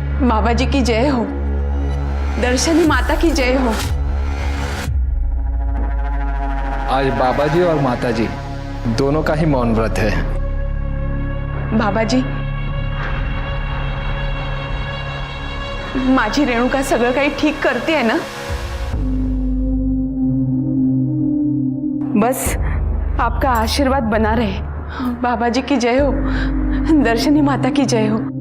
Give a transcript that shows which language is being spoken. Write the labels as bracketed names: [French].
[Hindi] बाबा जी की जय हो, दर्शनी माता की जय हो। आज बाबा जी और माता जी दोनों का ही मौन व्रत है। [Marathi] बाबा जी, माझी रेणुका सगळं काही ठीक करते है ना? [Hindi] बस आपका आशीर्वाद बना रहे। बाबा जी की जय हो, दर्शनी माता की जय हो।